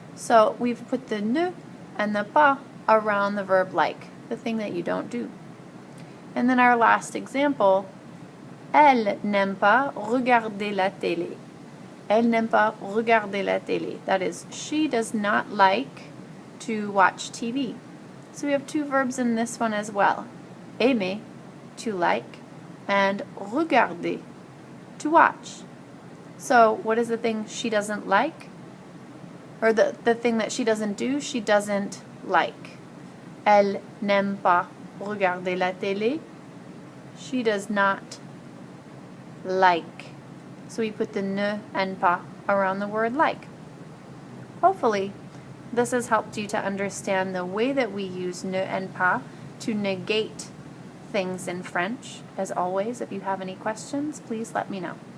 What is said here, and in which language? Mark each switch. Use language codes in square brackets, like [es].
[en] So we've put the ne and the pas around the verb like, the thing that you don't do. And then our last example, [fr] elle n'aime pas regarder la télé. Elle n'aime pas regarder la télé. [en] That is, she does not like to watch TV. So we have two verbs in this one as well. Aimer, to like, and regarder, to watch. So what is the thing she doesn't like? Or the thing that she doesn't do, she doesn't like. [fr] Elle n'aime pas regarder la télé. [en] She does not like. So we put the ne and pas around the word like. Hopefully, this has helped you to understand the way that we use ne and pas to negate things in French. As always, if you have any questions, please let me know.